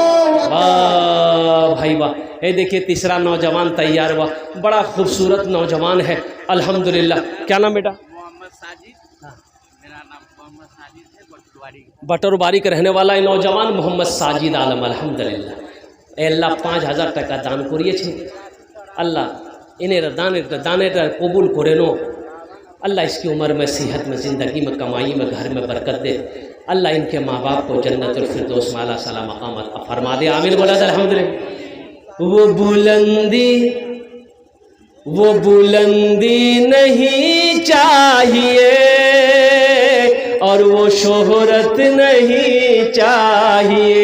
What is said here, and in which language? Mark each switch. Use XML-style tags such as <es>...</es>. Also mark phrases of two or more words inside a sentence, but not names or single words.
<ur>واہ بھائی واہ. اے دیکھیے تیسرا نوجوان تیار ہوا. بڑا خوبصورت نوجوان ہے الحمدللہ. کیا نام بیٹا؟ محمد ساجد. میرا نام محمد ساجد ہے، بٹواری. بٹواری کا رہنے والا نوجوان محمد ساجد عالم الحمدللہ. اے اللہ</ur> <bn>5,000 টাকা দান করিয়েছে, আল্লাহ ইনের দানের কবুল করে নো.</bn> <ur>اللہ اس کی عمر میں، صحت میں، زندگی میں، کمائی میں، گھر میں برکت دے. اللہ ان کے ماں باپ کو جنت الفردوس میں اعلیٰ صلاح مقام عطا فرما دے. آمین بولا تھا الحمدللہ. وہ بلندی نہیں چاہیے اور وہ شہرت نہیں چاہیے.</ur>